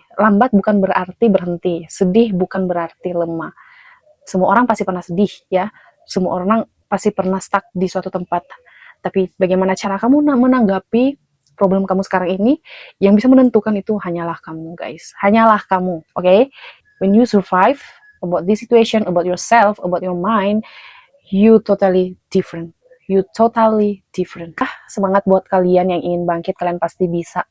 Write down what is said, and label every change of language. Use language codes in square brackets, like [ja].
[id] Lambat bukan berarti berhenti, sedih bukan berarti lemah. Semua orang pasti pernah sedih ya, semua orang pasti pernah stuck di suatu tempat. Tapi bagaimana cara kamu menanggapi problem kamu sekarang ini, yang bisa menentukan itu hanyalah kamu guys, hanyalah kamu, okay? [en] When you survive about this situation, about yourself, about your mind, you totally different. You totally different. [id] Semangat buat kalian yang ingin bangkit, kalian pasti bisa.